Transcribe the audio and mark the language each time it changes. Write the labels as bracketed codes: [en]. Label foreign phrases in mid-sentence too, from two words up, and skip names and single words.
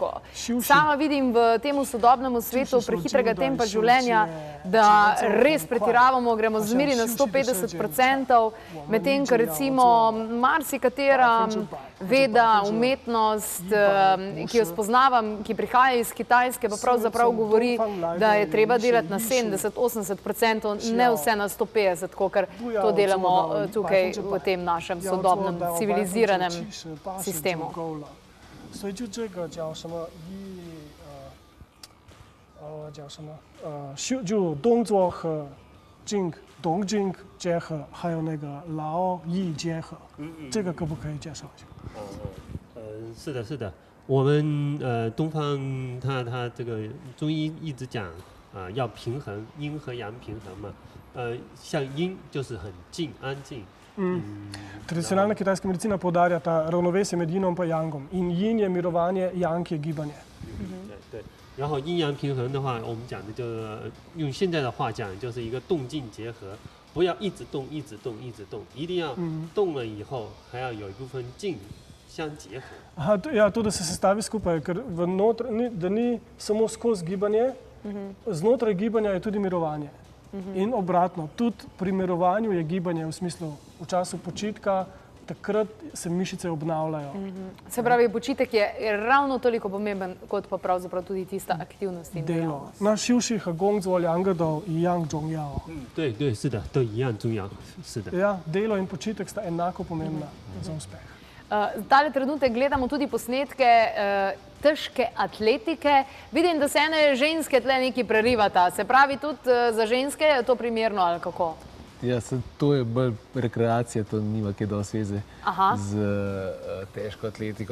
[sl] Sama vidim v tem sodobnem svetu prehitrega tempa življenja, da res pretiravamo, gremo zmeri na 150%, medtem, ker recimo marsikatera veda, umetnost, ki jo spoznavam, ki prihaja iz Kitajske, pa pravzaprav govori, da je treba delati na 70-80%, ne vse na 150%, kot to delamo tukaj v tem našem sodobnem civiliziranem sistemu. [zh] 所以就这个叫什么就动作和动静结合，还有那个劳逸结合，这个可不可以介绍一下？是的，是的，我们东方它这个中医一直讲要平衡，阴和阳平衡嘛，像阴就是很静安静。 [sl] Tradicionalna kitajska medicina poudarja ta ravnovesje med yinom in yangom. In yin je mirovanje, yang je gibanje. [zh] 对，然后阴阳平衡的话，我们讲的就是用现在的话讲，就是一个动静结合，不要一直动，一直动，一直动，一定要动了以后还要有一部分静相结合。 [sl] Ja, to, da se sestavi skupaj, ker da ni samo skozi gibanje, znotraj gibanja je tudi mirovanje. In obratno, tudi pri mirovanju je gibanje v smislu v času počitka, takrat se mišice obnavljajo. Se pravi, počitek je ravno toliko pomemben, kot pa pravzaprav tudi tista aktivnost in dejavnost. [zh] Na 休息和工作两个都一样重要。对对，是的，都一样重要，是的。 [sl] Ja, delo in počitek sta enako pomembna za uspeh. Tale trenutek gledamo tudi posnetke težke atletike. Vidim, da se ene ženske tle nekaj prerivata. Se pravi, tudi za ženske je to primerno ali kako? Ja, to je bolj rekreacija, to nima kaj dosti veze z težko atletiko.